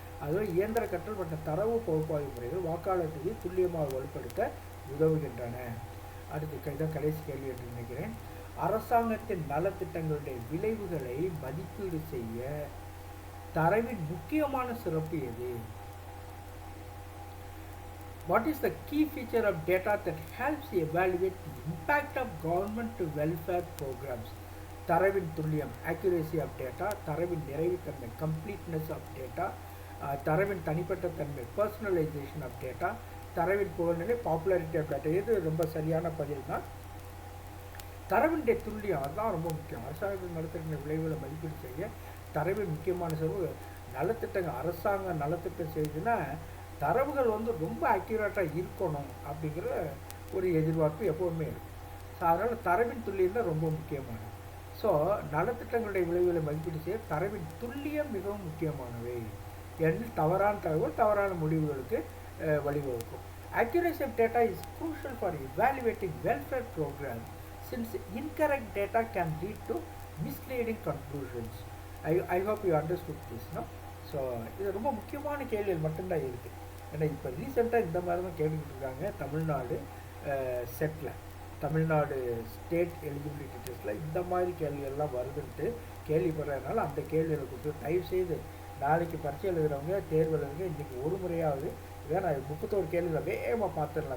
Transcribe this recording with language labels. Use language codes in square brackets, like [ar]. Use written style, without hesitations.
[ta] அதாவது இயந்திர கற்றல் மற்றும் தரவு பகுப்பாய்வு முறைகள் வாக்காளர் பதிவை துல்லியமாக வலுப்படுத்த உதவுகின்றன. அடுத்து இதான் கடைசி கேள்வி என்று நினைக்கிறேன். அரசாங்கத்தின் நலத்திட்டங்களுடைய விளைவுகளை மதிப்பீடு செய்ய தரவின் முக்கியமான சிறப்பு எது? [en] What is the key feature of data that helps evaluate the impact of government welfare programs? [ta] தரவின் துல்லியம், [en] accuracy of data, [ta] தரவின் நிறைவுத்தன்மை, [en] completeness of data, [ta] தரவின் தனிப்பட்ட தன்மை, [en] personalization of data, [ta] தரவின் புகழ்நிலை, [en] popularity of data. [ta] இது ரொம்ப சரியான பதில் தான். தரவினுடைய துல்லியம் அதுதான் ரொம்ப முக்கியம். அரசாங்கத்தின் நலத்திட்ட விளைவுகளை மதிப்பீடு செய்ய தரவின் முக்கியமான செலவு. நலத்திட்டங்கள், அரசாங்கம் நலத்திட்டம் செய்யுதுன்னா தரவுகள் ரொம்ப அக்யூரேட்டாக இருக்கணும் அப்படிங்கிற ஒரு எதிர்பார்ப்பு எப்போவுமே இருக்கும். ஸோ அதனால் தரவின் துல்லியம் தான் ரொம்ப முக்கியமானது. ஸோ நலத்திட்டங்களுடைய விளைவுகளை மதிப்பீடு செய்ய தரவின் துல்லியம் மிகவும் முக்கியமானவை. ஏனெனில் தவறான தகவல் தவறான முடிவுகளுக்கு வழிவகுக்கும். [en] Accuracy of data is crucial for evaluating welfare programs since incorrect data can lead to misleading conclusions. I hope you understood this, no? [ta] So இது ரொம்ப முக்கியமான கேள்விகள் மட்டும்தான் இருக்குது. ஏன்னா இப்போ ரீசெண்டாக இந்த மாதிரி தான் கேட்டுக்கிட்டு இருக்காங்க. Tamil Nadu settle, Tamil Nadu state eligibility டெஸ்ட்டில் இந்த மாதிரி கேள்விகள்லாம் வருதுன்ட்டு கேள்விப்படுறதுனால அந்த கேள்விகளை கொடுத்து தயவுசெய்து நாளைக்கு பரீட்சை எழுதுகிறவங்க, தேர்வு எழுதுங்க, இன்றைக்கி ஒரு முறையாவது இதான் நான் 31 கேள்விகளை வேகமாக பார்த்துடலாம்.